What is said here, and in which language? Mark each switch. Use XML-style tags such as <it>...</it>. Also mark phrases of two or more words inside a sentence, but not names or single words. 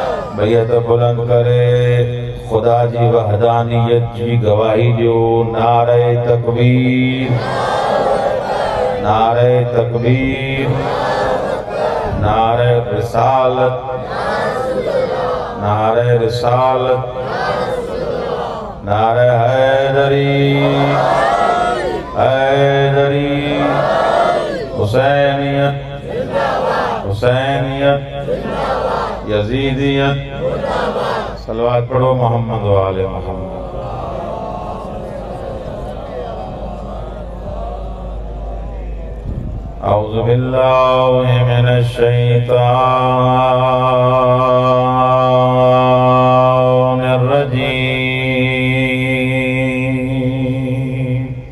<sd>बैयत बुलंद करे खुदा जी वहदानियत जी गवाही जो</sd> <ur>نعرۂ تکبیر, نعرۂ تکبیر، نعرۂ تکبیر، نعرۂ رسالت، نعرۂ رسالت، نعرۂ حیدری، حیدری، حیدری، حسینیت، حسینیت، یزیدیت.</ur> <sd>सलवात पढ़ो मोहम्मद वाले मोहम्मद।</sd> <ar>أعوذ بالله من الشيطان الرجيم.</ar>